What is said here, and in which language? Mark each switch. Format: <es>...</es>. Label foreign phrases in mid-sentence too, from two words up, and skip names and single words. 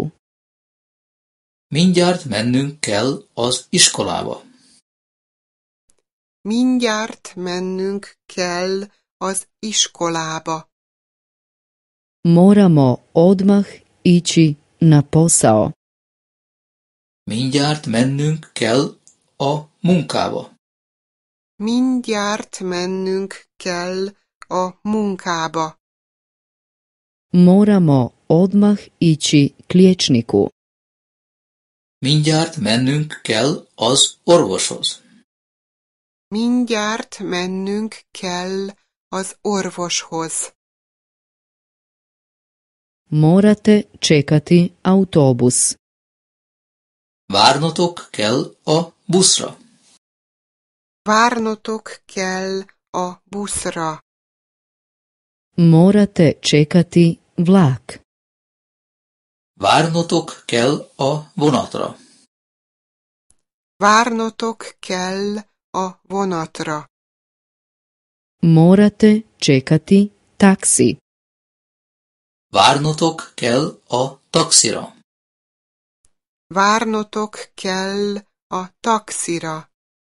<hu>Mindjárt mennünk kell az iskolába. Mindjárt mennünk kell az iskolába.</hu> <hr>Moramo odmah ići na posao.</hr> <hu>Mindjárt mennünk kell a munkába. Mindjárt mennünk kell a munkába.</hu> <hr>Moramo odmah ići k liječniku.</hr> <hu>Mindjárt mennünk kell az orvoshoz. Mindjárt mennünk kell az orvoshoz.</hu> <hr>Morate čekati autobus.</hr> <hu>Várnotok kell a buszra. Várnotok kell a buszra.</hu> <hr>Morate čekati vlak.</hr> <hu>Várnotok kell a vonatra. Várnotok kell a vonatra.</hu> <hr>Morate čekati taksi.</hr> <hu>Várnotok kell a taxira. Várnotok kell a taxira.</hu>